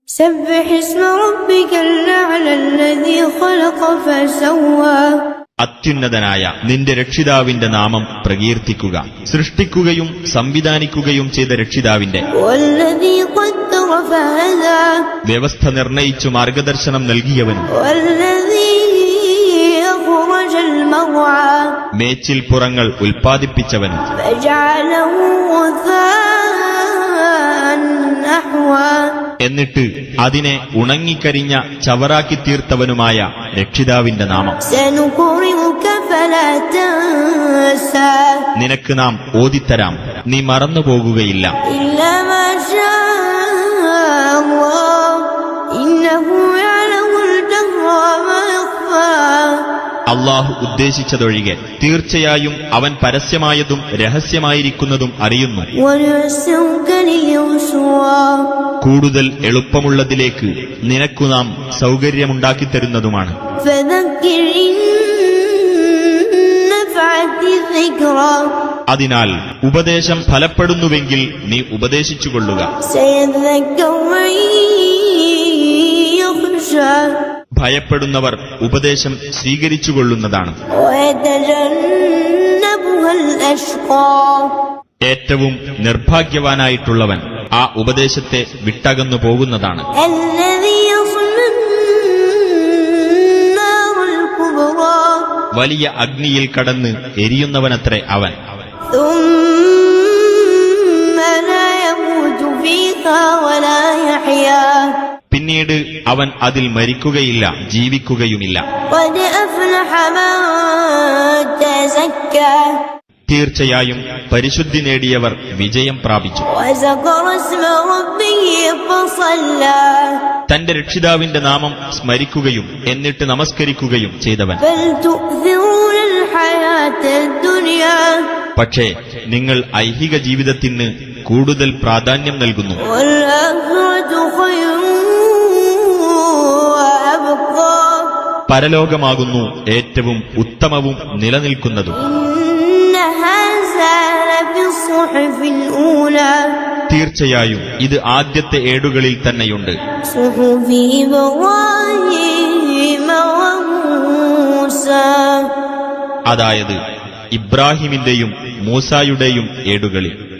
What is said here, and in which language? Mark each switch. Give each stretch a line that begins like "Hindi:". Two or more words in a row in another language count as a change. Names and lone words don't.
Arabic: سبح اسم ربك الأعلى الذي خلق فسوى.
Malayalam: അത്യുന്നതനായ നിന്റെ രക്ഷിതാവിന്റെ നാമം പ്രകീർത്തിക്കുക. സൃഷ്ടിക്കുകയും സംവിധാനിക്കുകയും ചെയ്ത രക്ഷിതാവിന്റെ,
Arabic: والذي قدر فهدى.
Malayalam: വ്യവസ്ഥ നിർണയിച്ചു മാർഗദർശനം നൽകിയവനും,
Arabic: والذي أخرج المرعى.
Malayalam: മേച്ചിൽ പുറങ്ങൾ ഉൽപ്പാദിപ്പിച്ചവനും,
Arabic: فجعله غثاء نحوا.
Malayalam: എന്നിട്ട് അതിനെ ഉണങ്ങിക്കരിഞ്ഞ ചവറാക്കി തീർത്തവനുമായ രക്ഷിതാവിന്റെ നാമം.
Arabic: سنقرئك فلا تنسى.
Malayalam: നിനക്ക് നാം ഓതിത്തരാം, നീ മറന്നുപോകുകയില്ല.
Arabic: إلا ما شاء الله إنه يعلم الجهر وما يخفى.
Malayalam: അള്ളാഹു ഉദ്ദേശിച്ചതൊഴികെ തീർച്ചയായും അവൻ പരസ്യമായതും രഹസ്യമായിരിക്കുന്നതും അറിയുന്നു.
Arabic: ونيسرك لليسرى.
Malayalam: കൂടുതൽ എളുപ്പമുള്ളതിലേക്ക് നിനക്കു നാം സൗകര്യമുണ്ടാക്കിത്തരുന്നതുമാണ്.
Arabic: فذكر إن نفعت الذكرى.
Malayalam: അതിനാൽ ഉപദേശം ഫലപ്പെടുന്നുവെങ്കിൽ നീ ഉപദേശിച്ചുകൊള്ളുക.
Arabic: سيذكر من يخشى.
Malayalam: ഭയപ്പെടുന്നവർ ഉപദേശം സ്വീകരിച്ചുകൊള്ളുന്നതാണ്.
Arabic: ويتجنبها الأشقى.
Malayalam: ഏറ്റവും നിർഭാഗ്യവാനായിട്ടുള്ളവൻ ആ ഉപദേശത്തെ വിട്ടകന്നു പോകുന്നതാണ്.
Arabic: الذي يصلى النار الكبرى.
Malayalam: വലിയ അഗ്നിയിൽ കടന്ന് എരിയുന്നവനത്രേ അവൻ.
Arabic: ثم لا يموت فيها ولا يحيا.
Malayalam: പിന്നീട് അവൻ അതിൽ മരിക്കുകയില്ല, ജീവിക്കുകയുമില്ല.
Arabic: قد أفلح من تزكى.
Malayalam: തീർച്ചയായും പരിശുദ്ധി നേടിയവർ വിജയം പ്രാപിച്ചു.
Arabic: وذكر اسم ربه فصلى.
Malayalam: തന്റെ രക്ഷിതാവിന്റെ നാമം സ്മരിക്കുകയും എന്നിട്ട് നമസ്കരിക്കുകയും ചെയ്തവൻ.
Arabic: بل تؤثرون الحياة الدنيا.
Malayalam: പക്ഷേ നിങ്ങൾ ഐഹിക ജീവിതത്തിന് കൂടുതൽ പ്രാധാന്യം നൽകുന്നു.
Arabic: والآخرة خير وأبقى.
Malayalam: പരലോകമാകുന്നു ഏറ്റവും ഉത്തമവും നിലനിൽക്കുന്നതും.
Arabic: إن هذا لفي الصحف الأولى.
Malayalam: തീർച്ചയായും ഇത് ആദ്യത്തെ ഏടുകളിൽ തന്നെയുണ്ട്.
Arabic: صحف إبراهيم وموسى.
Malayalam: അതായത് ഇബ്രാഹിമിന്റെയും മൂസായുടെയും ഏടുകളിൽ.